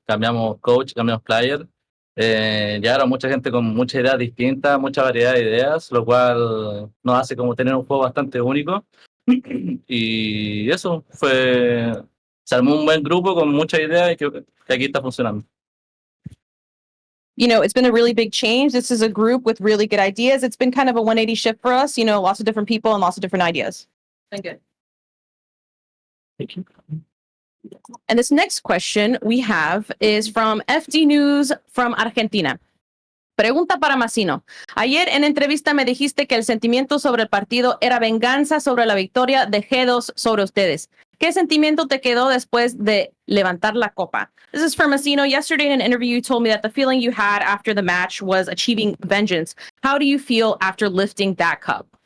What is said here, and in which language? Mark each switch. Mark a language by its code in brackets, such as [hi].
[es] Cambiamos coach, cambiamos player. Llegaron mucha gente con muchas ideas distintas, mucha variedad de ideas, lo cual nos hace como tener un juego bastante único. Y eso se armó un buen grupo con muchas ideas y que aquí está funcionando. [en] You know, it's been a really big change. This is a group with really good ideas. It's been kind of a 180 shift for us, you know, lots of different people and lots of different ideas. Been good. Thank you. And this next question we have is from FD News from Argentina. [es] Pregunta para Massino. Ayer en entrevista me dijiste que el sentimiento sobre el partido era venganza sobre la victoria de G2 sobre ustedes. ¿Qué sentimiento te quedó después de levantar la copa? [en] This is for Massino. Yesterday in an interview, you told me that the feeling you had after the match was achieving vengeance. How do you feel after lifting that cup?